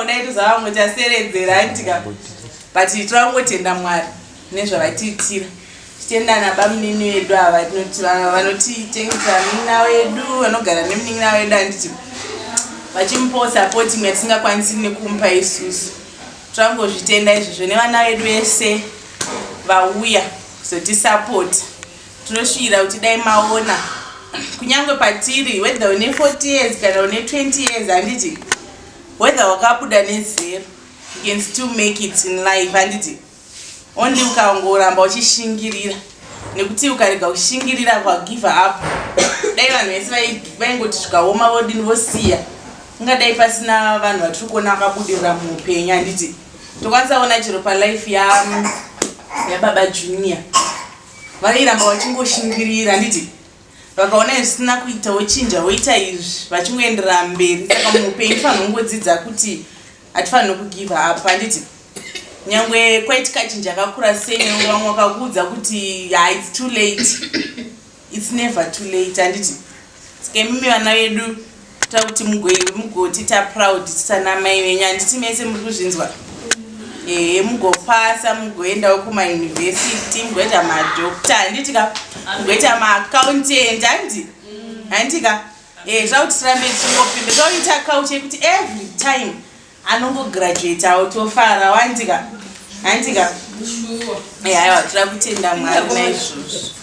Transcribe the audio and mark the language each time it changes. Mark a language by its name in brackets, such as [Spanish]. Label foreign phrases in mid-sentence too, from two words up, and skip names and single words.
[Shona] unaitoza vamwe taseredzera handika but tirangotenda mwari nezvavatiitira tichitenda nabamunini vedu ava vanotitengesa munin'ina wedu vanogara nemunin'ina wedu handiti vachimupawo supporting yatisingakwanisi nekumupa isusu tirangozvitenda izvozvo nevana vedu vese vauya kuzotisapota tinosvira kuti dai maona kunyange patiri whether une 40 years kana une 20 years handiti whether wakabuda nezero [English] you can still make it in life [Shona] handiti only ukangoramba uchishingirira nekuti ukarega kushingirira kwa [English] give up [Shona] dai vanhu vese vaingoti zvikaoma vodini vosiya ungadai pasina vanhu vatiri kuona vakabudirira muupenyu handiti tokwanisa kuona chero palife yababa junior vairamba vachingoshingirira handiti vakaona zvisina kuita vochinja voita izvi vachingoenderera mberi saka muupenyu fanira kungodzidza kuti hatifanira kugive up handiti nyangwe kwaitika chinhu chakakura sei vamwe vakakuudza kuti [English] it's too late it's never too late [Shona] handiti saka imimi vana vedu takuti mugotita proud tisanamai venyu handiti mese muri kuzvinzwa mugopasa mugoendawo kumayunivhesiti mugoita madhokta handitika mugoita maaccountant handika zvakuti tirambe tichingopinda zvakuita kauche yekuti [English] every time [Shona] anongograduatawo tofara wandika handika aiwa tira kutenda mwari naizvozvo